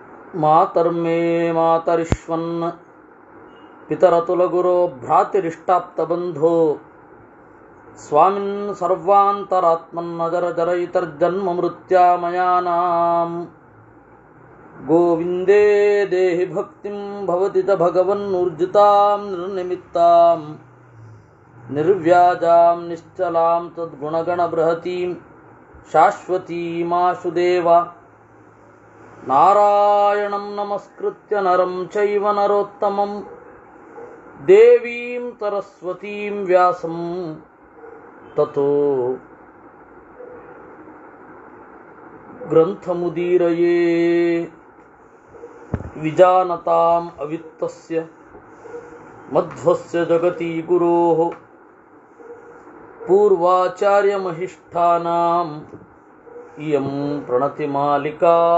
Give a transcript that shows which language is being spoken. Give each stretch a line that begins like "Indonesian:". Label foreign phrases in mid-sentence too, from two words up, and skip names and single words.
Sanskrit: मातर्मे मातरिश्वन् पितरतुलगुरो भ्रातरिष्टाप्तबन्धो स्वामिन् सर्वान्तरात्मन्नजर जरयितर्जन्म मृत्यामयानां गोविन्दे देहि भक्तिं भवति च भगवन्नूर्जितां निर्निमित्तां निर्व्याजां निश्चलां तद्गुणगणबृहतीं शाश्वतीमाशु देव नारायणं नमस्कृत्य नरं चैव नरोत्तमं देवीं सरस्वतीं व्यासं ततो ग्रन्थमुदीरये विजानतां अवित्तस्य मध्वस्य जगति गुरोः पूर्वाचार्यमहिष्ठानां इयं प्रणतिमालिका.